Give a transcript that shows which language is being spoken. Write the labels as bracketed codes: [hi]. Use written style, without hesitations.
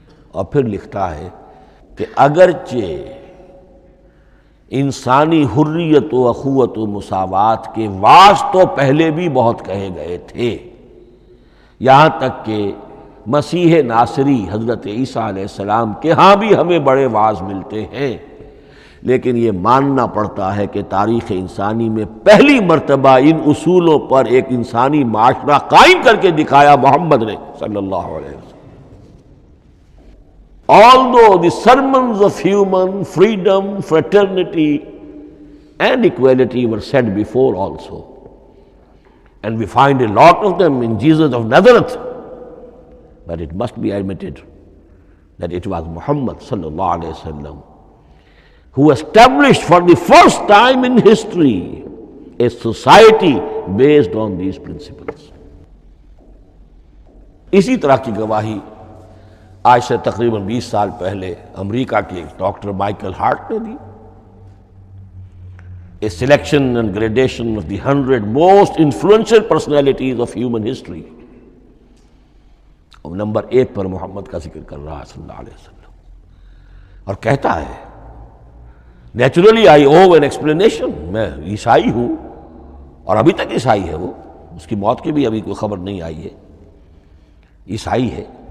[ur] اور پھر لکھتا ہے کہ اگرچہ انسانی حریت و اخوت و مساوات کے واعظ تو پہلے بھی بہت کہے گئے تھے، یہاں تک کہ مسیح ناصری حضرت عیسیٰ علیہ السلام کے ہاں بھی ہمیں بڑے واعظ ملتے ہیں، لیکن یہ ماننا پڑتا ہے کہ تاریخ انسانی میں پہلی مرتبہ ان اصولوں پر ایک انسانی معاشرہ قائم کر کے دکھایا محمد نے صلی اللہ علیہ وسلم. [en] Although the sermons of human freedom, fraternity and equality were said before also, and we find a lot of them in Jesus of Nazareth, but it must be admitted that it was Muhammad sallallahu alaihi wasallam who established for the first time in history a society based on these principles. [ur] اسی طرح کی گواہی آج سے تقریباً 20 سال پہلے امریکہ کے ڈاکٹر مائیکل ہارٹ نے دی. [en] A selection and gradation of the 100 most influential personalities of human history. [ur] اور نمبر 1 پر محمد کا ذکر کر رہا ہے صلی اللہ علیہ وسلم، اور کہتا ہے [en] naturally I owe an explanation, [ur] میں عیسائی ہوں اور ابھی تک عیسائی ہے، وہ اس کی موت کی بھی ابھی کوئی خبر نہیں آئی ہے، عیسائی ہے.